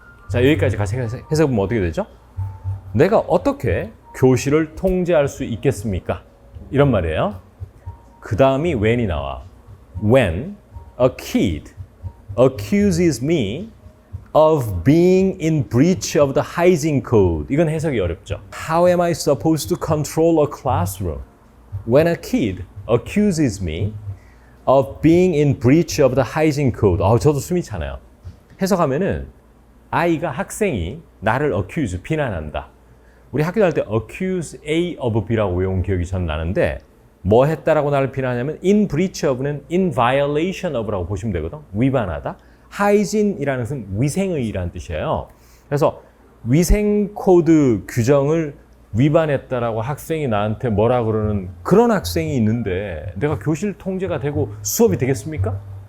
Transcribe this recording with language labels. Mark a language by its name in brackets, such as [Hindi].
[Korean] 자, 여기까지 같이 해석해보면 어떻게 되죠? 내가 어떻게 교실을 통제할 수 있겠습니까? 이런 말이에요. 그 다음이 when이 나와. [English] When a kid accuses me of being in breach of the hygiene code. [Korean] 이건 해석이 어렵죠. [English] How am I supposed to control a classroom when a kid accuses me of being in breach of the hygiene code? [Korean] 저도 숨이 차네요. 해석하면은 아이가 학생이 나를 accuse, 비난한다. 우리 학교 다닐 때 [English] accuse A of B [Korean] 라고 외운 기억이 전 나는데 뭐 했다라고 나를 비난하냐면 [English] in breach of [Korean] 는 [English] in violation of [Korean] 라고 보시면 되거든. 위반하다. 하이진이라는 것은 위생의라는 뜻이에요. 그래서 위생 코드 규정을 위반했다라고 학생이 나한테 뭐라 그러는 그런 학생이 있는데 내가 교실 통제가 되고 수업이 되겠습니까?